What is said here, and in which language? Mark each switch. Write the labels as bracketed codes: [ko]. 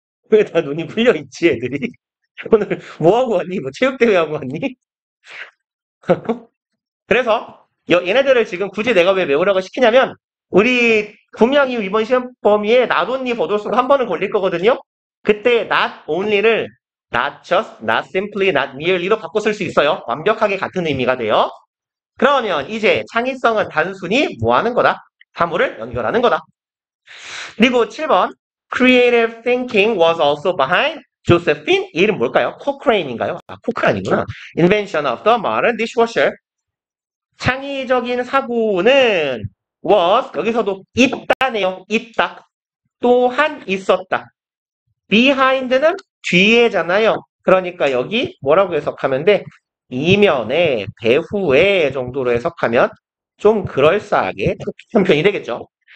[ko] 왜 다 눈이 풀려 있지 애들이? 오늘 뭐 하고 왔니? 뭐 체육대회 하고 왔니? 그래서 얘네들을 지금 굳이 내가 왜 외우라고 시키냐면 우리 분명히 이번 시험 범위에 not only 버돌수가 한 번은 걸릴 거거든요. 그때 not only를 [en] not just, not simply, not merely [ko] 로 바꿔 쓸 수 있어요. 완벽하게 같은 의미가 돼요. 그러면 이제 창의성은 단순히 뭐 하는 거다? 사물을 연결하는 거다. 그리고 7번 [en] Creative thinking was also behind Josephine [ko] 이름 뭘까요? Cochrane인가요? 아, 코크란이구나. [en] Invention of the modern dishwasher. [ko] 창의적인 사고는 was 여기서도 있다네요. 있다. 또한 있었다. behind는 뒤에잖아요. 그러니까 여기 뭐라고 해석하면 돼? 이면에 배후에 정도로 해석하면 좀 그럴싸하게 형편이 되겠죠.